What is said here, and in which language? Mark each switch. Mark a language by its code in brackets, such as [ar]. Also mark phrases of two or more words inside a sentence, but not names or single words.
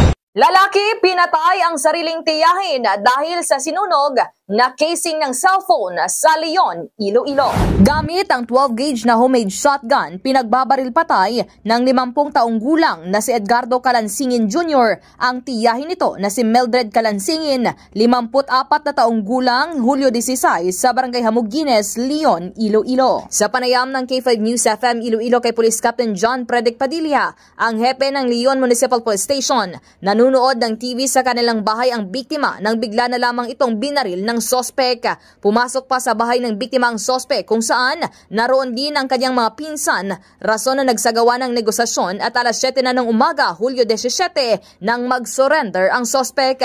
[tl] Lalaki pinatay ang sariling tiyahin dahil sa sinunog na casing ng cellphone sa Leon, Iloilo. Gamit ang 12-gauge na [en] homemade shotgun, [tl] pinagbabaril patay ng 50 taong gulang na si Edgardo Calansingin Jr. ang tiyahin nito na si Mildred Calansingin, 54 na taong gulang, Hulyo 16 sa Barangay Hamugines, Leon, Iloilo. Sa panayam ng K5 News FM Iloilo kay Police Captain John Predic Padilla, ang hepe ng Leon Municipal Police Station, nanunood ng TV sa kanilang bahay ang biktima nang bigla na lamang itong binaril ng sospek. Pumasok pa sa bahay ng biktima ang sospek kung saan naroon din ang kanyang mga pinsan, rason na nagsagawa ng negosasyon at alas 7 na ng umaga, Hulyo 17, nang mag-surrender ang sospek.